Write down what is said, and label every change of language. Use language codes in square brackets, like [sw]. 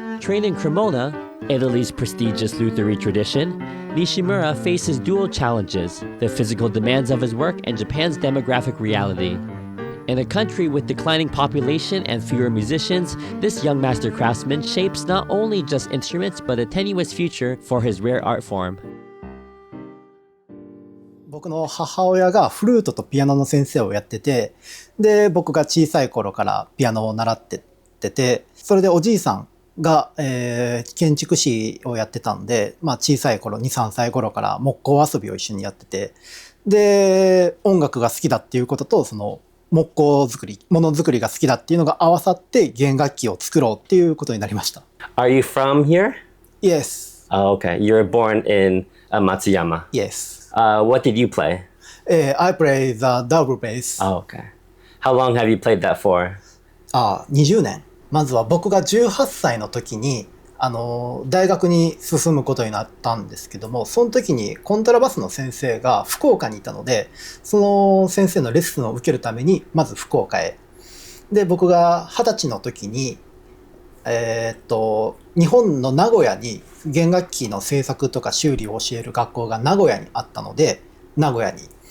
[en] Trained in Cremona, Italy's prestigious lutherie tradition, Nishimura faces dual challenges: the physical demands of his work and Japan's demographic reality. In a country with declining population and fewer musicians, this young master craftsman shapes not only just instruments but a tenuous future for his rare art form. [ja] 僕の母親がフルートとピアノの先生をやってて、で、僕が小さい頃からピアノを習ってて、それでおじいさんが、建築士をやってたんで、まあ小さい頃、2、3歳頃から木工遊びを一緒にやってて、で、音楽が好きだっていうことと、その木工作り、ものづくりが好きだっていうのが合わさって弦楽器を作ろうっていうことになりました。 [en] Are you from here? Yes. Oh, okay. You were born in Matsuyama. Yes. What did you play? I play the double bass. Oh, okay. How long have you played that for? [ja] 20年。まずは僕が18歳の時に、大学に進むことになったんですけども、その時にコントラバスの先生が福岡にいたので、その先生のレッスンを受けるために、まず福岡へ。で、僕が20歳の時に、日本の名古屋に弦楽器の製作とか修理を教える学校が名古屋にあったので、名古屋に。